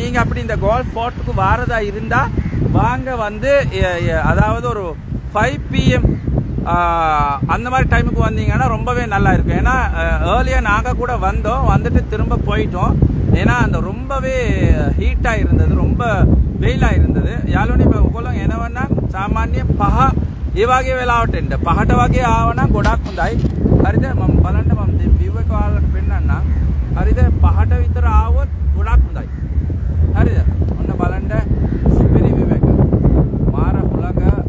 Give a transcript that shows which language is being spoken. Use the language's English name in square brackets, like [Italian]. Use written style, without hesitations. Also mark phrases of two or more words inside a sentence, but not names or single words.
[Tamil] நீங்கள் அப்படி இந்த [English] golf spotக்கு [Tamil] வாரதா இருந்தால் வாங்க, வந்து அதாவது ஒரு 5 PM அந்த மாதிரி டைமுக்கு வந்தீங்கன்னா ரொம்பவே நல்லா இருக்கும். ஏன்னா ஏர்லியாக நாங்கள் கூட வந்தோம், வந்துட்டு திரும்ப போயிட்டோம். ஏன்னா அந்த ரொம்பவே ஹீட்டாக இருந்தது, ரொம்ப வெயிலாக இருந்தது. [Sinhala] යාළුවනේ ඔයගොල්ලෝ එනවනම් සාමාන්‍ය 5 ඒ වගේ වෙලාවට එන්න. 5ට වගේ ආවනම් ගොඩක් හොඳයි. හරිද? මම බලන්න මම දැන් view එක ඔයාලට පෙන්නන්නම්. හරිද? 5ට විතර ආවොත් ගොඩක් හොඳයි. හරිද? ඔන්න බලන්න සුපිරි view එක. මාර හුලඟ.